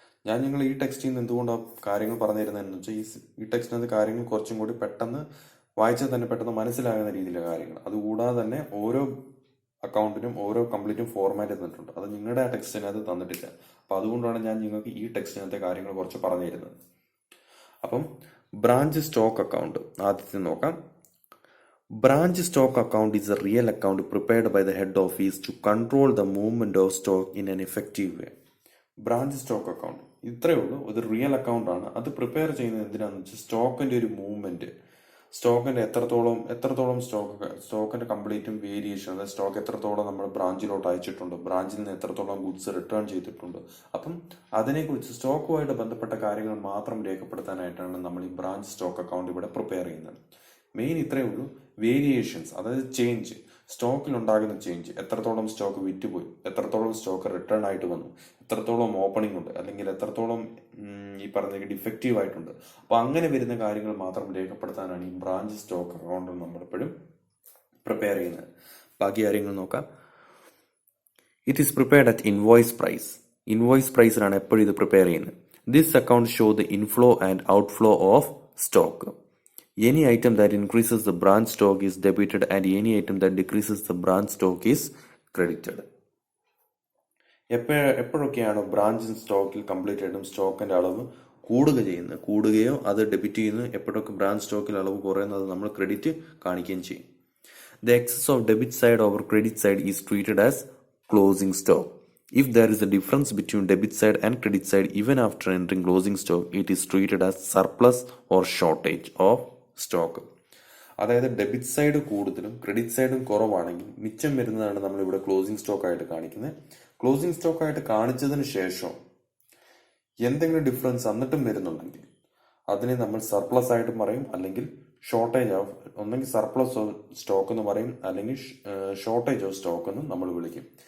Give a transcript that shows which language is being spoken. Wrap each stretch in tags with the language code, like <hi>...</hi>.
<ml>ഞാൻ നിങ്ങൾ ഈ ടെക്സ്റ്റിൽ നിന്ന് എന്തുകൊണ്ടാണ് കാര്യങ്ങൾ പറഞ്ഞു തരുന്നതെന്ന് വെച്ചാൽ ഈ ടെക്സ്റ്റിനകത്ത് കാര്യങ്ങൾ കുറച്ചും കൂടി പെട്ടെന്ന് വായിച്ചാൽ തന്നെ പെട്ടെന്ന് മനസ്സിലാകുന്ന രീതിയിലെ കാര്യങ്ങൾ. അതുകൂടാതെ തന്നെ ഓരോ അക്കൗണ്ടിനും ഓരോ കംപ്ലീറ്റും ഫോർമാറ്റ് തന്നിട്ടുണ്ട്. അത് നിങ്ങളുടെ ആ ടെക്സ്റ്റിനകത്ത് തന്നിട്ടില്ല. അപ്പൊ അതുകൊണ്ടാണ് ഞാൻ നിങ്ങൾക്ക് ഈ ടെക്സ്റ്റിനകത്തെ കാര്യങ്ങൾ കുറച്ച് പറഞ്ഞു തരുന്നത്. അപ്പം ബ്രാഞ്ച് സ്റ്റോക്ക് അക്കൗണ്ട് ആദ്യത്തെ നോക്കാം.</ml> <en>Branch stock account is a real account prepared by the head office to control the movement of stock in an effective way.</en> <ml>Branch stock account ഇത്രയേ ഉള്ളൂ, ഒരു റിയൽ അക്കൗണ്ട് ആണ്. അത് പ്രിപ്പയർ ചെയ്യുന്നത് എന്തിനാന്ന് വെച്ചാൽ സ്റ്റോക്കിന്റെ ഒരു മൂവ്മെന്റ്, സ്റ്റോക്കിന്റെ എത്രത്തോളം സ്റ്റോക്കിന്റെ കംപ്ലീറ്റും വേരിയേഷൻ, അതായത് സ്റ്റോക്ക് എത്രത്തോളം നമ്മൾ ബ്രാഞ്ചിലോട്ട് അയച്ചിട്ടുണ്ട്, ബ്രാഞ്ചിൽ നിന്ന് എത്രത്തോളം ഗുഡ്സ് റിട്ടേൺ ചെയ്തിട്ടുണ്ട്, അപ്പം അതിനെക്കുറിച്ച് സ്റ്റോക്കുമായിട്ട് ബന്ധപ്പെട്ട കാര്യങ്ങൾ മാത്രം രേഖപ്പെടുത്താനായിട്ടാണ് നമ്മൾ ഈ ബ്രാഞ്ച് സ്റ്റോക്ക് അക്കൗണ്ട് ഇവിടെ പ്രിപ്പയർ ചെയ്യുന്നത്. മെയിൻ ഇത്രയേ ഉള്ളൂ. വേരിയേഷൻസ്, അതായത് ചേഞ്ച്, സ്റ്റോക്കിൽ ഉണ്ടാകുന്ന ചേഞ്ച്, എത്രത്തോളം സ്റ്റോക്ക് വിറ്റുപോയി, എത്രത്തോളം സ്റ്റോക്ക് റിട്ടേൺ ആയിട്ട് വന്നു, എത്രത്തോളം ഓപ്പണിംഗ് ഉണ്ട്, അല്ലെങ്കിൽ എത്രത്തോളം ഈ പറഞ്ഞ ഡിഫക്റ്റീവ് ആയിട്ടുണ്ട്. അപ്പൊ അങ്ങനെ വരുന്ന കാര്യങ്ങൾ മാത്രം രേഖപ്പെടുത്താനാണ് ഈ ബ്രാഞ്ച് സ്റ്റോക്ക് അക്കൗണ്ട് നമ്മളെപ്പോഴും പ്രിപ്പയർ ചെയ്യുന്നത്. ബാക്കി കാര്യങ്ങൾ നോക്കാം.</ml> <en>it is prepared at</en> <ml>invoice പ്രൈസിലാണ് എപ്പോഴും ഇത് പ്രിപ്പയർ ചെയ്യുന്നത്.</ml> <en>This account show the inflow and outflow of stock. Any item that increases the branch stock is debited and any item that decreases the branch stock is credited.</en> <ml>എപ്പോഴൊക്കെയാണോ branch സ്റ്റോക്കിൽ complete ആയിട്ടും സ്റ്റോക്കിന്റെ അളവ് കൂടുകയോ അത് debit ചെയ്യുന്നു, എപ്പോഴൊക്കെ branch സ്റ്റോക്കിൽ അളവ് കുറയുന്നത് നമ്മൾ ക്രെഡിറ്റ് കാണിക്കുകയും ചെയ്യും.</ml> <en>The excess of debit side over credit side is treated as closing stock. If there is a difference between debit side and credit side even after entering closing stock, it is treated as surplus or shortage of stock.</en> <ml>അതായത് debit side കൂടുതലും credit സൈഡും കുറവാണെങ്കിൽ മിച്ചം വരുന്നതാണ് നമ്മൾ ഇവിടെ closing stock ആയിട്ട് കാണിക്കുന്നത്. ക്ലോസിംഗ് സ്റ്റോക്ക് ആയിട്ട് കാണിച്ചതിന് ശേഷം എന്തെങ്കിലും ഡിഫറൻസ് എന്നിട്ടും വരുന്നുണ്ടെങ്കിൽ അതിനെ നമ്മൾ സർപ്ലസ് ആയിട്ട് പറയും, അല്ലെങ്കിൽ ഷോർട്ടേജ് ഓഫ്, ഒന്നെങ്കിൽ സർപ്ലസ് ഓഫ് സ്റ്റോക്ക് എന്ന് പറയും, അല്ലെങ്കിൽ ഷോർട്ടേജ് ഓഫ് സ്റ്റോക്ക് എന്ന് നമ്മൾ വിളിക്കും.</ml>